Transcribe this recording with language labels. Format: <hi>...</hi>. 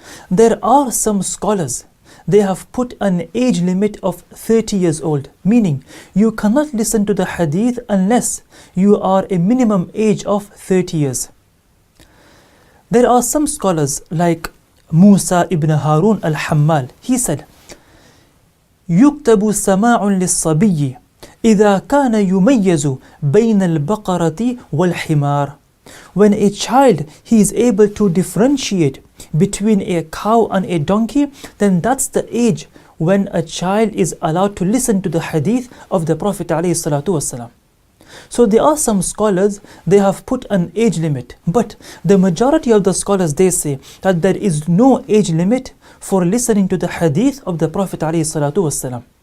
<en>There are some scholars, they have put an age limit of 30 years old, meaning you cannot listen to the hadith unless you are a minimum age of 30 years. There are some scholars like Musa ibn Harun al-Hammal. He said,</en> <ar>يكتب سماع للصبي إذا كان يميز بين البقرة والحمار.</ar> <en>When a child, he is able to differentiate between a cow and a donkey, then that's the age when a child is allowed to listen to the hadith of the Prophet alayhi salatu wasalam. So there are some scholars, they have put an age limit, but the majority of the scholars, they say that there is no age limit for listening to the hadith of the Prophet alayhi salatu wasalam.</en>